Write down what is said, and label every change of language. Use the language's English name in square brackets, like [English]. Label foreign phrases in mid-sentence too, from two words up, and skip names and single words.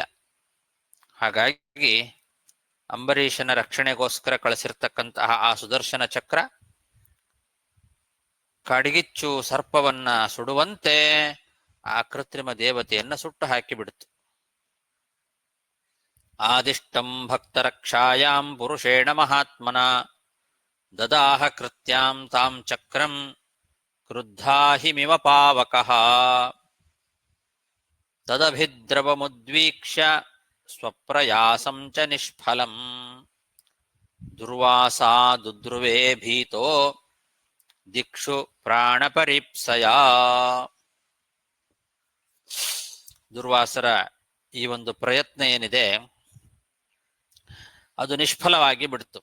[Kannada] ಹಾಗಾಗಿ ಅಂಬರೀಷನ ರಕ್ಷಣೆಗೋಸ್ಕರ ಕಳಿಸಿರ್ತಕ್ಕಂತಹ ಆ ಸುದರ್ಶನ ಚಕ್ರ ಕಾಡ್ಗಿಚ್ಚು ಸರ್ಪವನ್ನ ಸುಡುವಂತೆ ಆ ಕೃತ್ರಿಮ ದೇವತೆಯನ್ನ ಸುಟ್ಟು ಹಾಕಿಬಿಡ್ತು. [Sanskrit] ಆದಿಷ್ಟಂ ಭಕ್ತರಕ್ಷಾಯಾಂ ಪುರುಷೇಣ ಮಹಾತ್ಮನ ದದಾಹ ಕೃತ್ಯಾಂ ತಾಂ ಚಕ್ರಂ ಕ್ರುದ್ಧಾಹಿಮಿವ ಪಾವಕಃ ತದಭಿದ್ರವಮುದ್ವೀಕ್ಷ್ಯ ಸ್ವಪ್ರಯಾಸಂ ಚ ನಿಷ್ಫಲಂ ದುರ್ವಾಸಾ ದುದ್ರುವೇ ಭೀತೋ ದಿಕ್ಷು ಪ್ರಾಣಪರೀಪ್ಸಯಾ. [Kannada] ದುರ್ವಾಸರ ಈ ಒಂದು ಪ್ರಯತ್ನ ಏನಿದೆ ಅದು ನಿಷ್ಫಲವಾಗಿ ಬಿಡ್ತು.